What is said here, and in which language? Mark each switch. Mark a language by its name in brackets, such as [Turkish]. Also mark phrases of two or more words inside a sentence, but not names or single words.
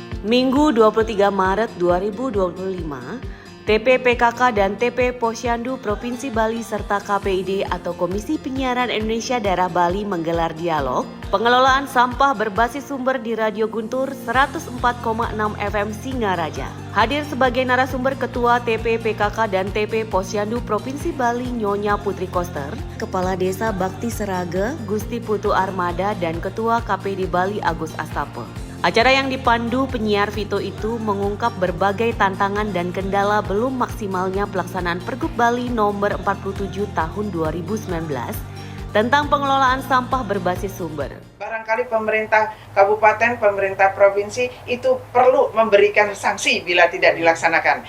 [Indonesian] Minggu 23 Maret 2025, TP PKK dan TP Posyandu Provinsi Bali serta KPID atau Komisi Penyiaran Indonesia Daerah Bali menggelar dialog pengelolaan sampah berbasis sumber di Radio Guntur 104,6 FM Singaraja. Hadir sebagai narasumber Ketua TP PKK dan TP Posyandu Provinsi Bali Nyonya Putri Koster, Kepala Desa Bakti Seraga Gusti Putu Armada dan Ketua KPID Bali Agus Astape. Acara yang dipandu penyiar Vito itu mengungkap berbagai tantangan dan kendala belum maksimalnya pelaksanaan Pergub Bali nomor 47 tahun 2019 tentang pengelolaan sampah berbasis sumber. Barangkali pemerintah kabupaten, pemerintah provinsi itu perlu memberikan sanksi bila tidak dilaksanakan.